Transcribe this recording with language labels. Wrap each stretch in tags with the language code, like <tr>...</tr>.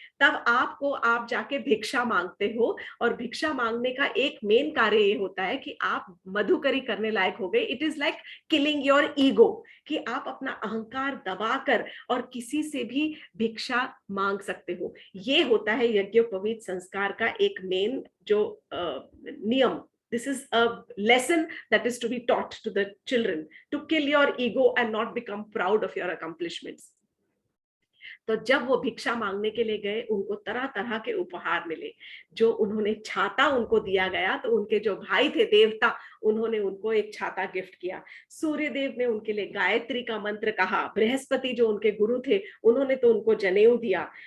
<hi>तब आप जाके भिक्षा मांगते हो, और भिक्षा मांगने का एक मेन कार्य ये होता है कि आप मधुकरी करने लायक हो गए।</hi> <en>it is like killing your ego,</en> <hi>कि आप अपना अहंकार दबाकर और किसी से भी भिक्षा मांग सकते हो। ये होता है यज्ञोपवीत संस्कार का एक मेन जो नियम।</hi> <en>This is a lesson that is to be taught to the children, to kill your ego and not become proud of your accomplishments.</en> <hi>तो जब वो भिक्षा मांगने के लिए गए, उनको तरह तरह के उपहार मिले। जो उन्होंने छाता उनको दिया गया, तो उनके जो भाई थे देवता, उन्होंने उनको एक छाता गिफ्ट किया। सूर्य देव ने उनके लिए गायत्री का मंत्र कहा। बृहस्पति जो उनके गुरु थे, उन्होंने तो उनको जनेऊ दिया।</hi>